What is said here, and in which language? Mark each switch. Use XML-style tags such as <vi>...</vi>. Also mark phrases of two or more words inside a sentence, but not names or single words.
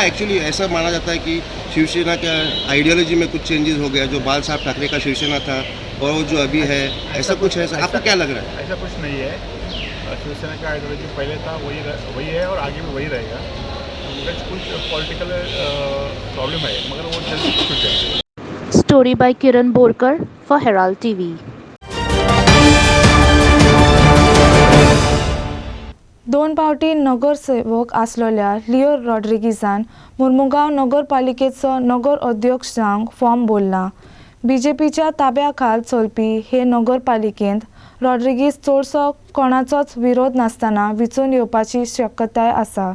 <hi>एक्चुअली ऐसा माना जाता है कि शिवसेना का आइडियोलॉजी में कुछ चेंजेस हो गया, जो बाल साहब ठाकरे का शिवसेना था और वो जो अभी है, ऐसा कुछ है? आपको क्या लग रहा है? ऐसा कुछ नहीं है. शिवसेना का आइडियोलॉजी पहले था वही है और आगे भी वही रहेगा. कुछ</hi> <en>political problem</en> <hi>है मगर वो जल्दी छूट जाएगा.</hi> <en>Story by Kiran Borkar for Herald TV.</en> <kok>दोन फावटी नगरसेवक आसलेल्या लिओ रॉड्रिगीजान मुर्मुगांव नगरपालिकेचो नगर अध्यक्ष जावंक फॉर्म भरला. BJPच्या ताब्याखाल चलपी हे नगरपालिकेंत रॉड्रिगीज चडसो कोणाचोच विरोध नासतना विचून येवपाची शक्यताय आसा.</kok>